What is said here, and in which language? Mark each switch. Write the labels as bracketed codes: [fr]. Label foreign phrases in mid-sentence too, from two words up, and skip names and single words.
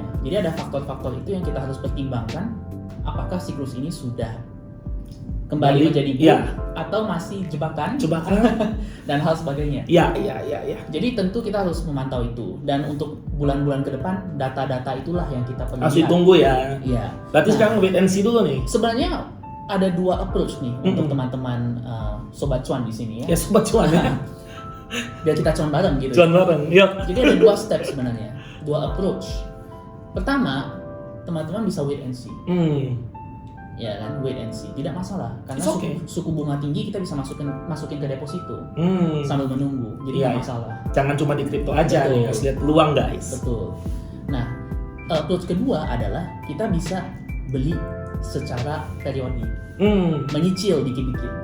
[id] Jadi ada faktor-faktor itu yang kita harus pertimbangkan. Apakah siklus ini sudah kembali menjadi bull atau masih jebakan dan hal sebagainya. Iya. Jadi tentu kita harus memantau itu. Dan untuk bulan-bulan ke depan, data-data itulah yang kita perlu. Masih tunggu ya. Iya. Berarti sekarang [en] wait and see [id] dulu nih. Sebenarnya ada 2 approach nih untuk teman-teman sobat cuan di sini ya. Ya sobat cuan ya. Biar kita cuan bareng gitu. Jadi ada 2 step sebenarnya, 2 approach. Pertama, teman-teman bisa [en] wait and see. [id] ya kan, [en] wait and see, [id] tidak masalah karena [en] It's okay. [id] suku bunga tinggi kita bisa masukin ke deposito sambil menunggu, jadi Iya, nggak masalah. Jangan cuma di kripto aja, Betul. nih, harus lihat peluang guys. Betul. Nah, approach kedua adalah kita bisa beli secara periodik, menyicil dikit-dikit.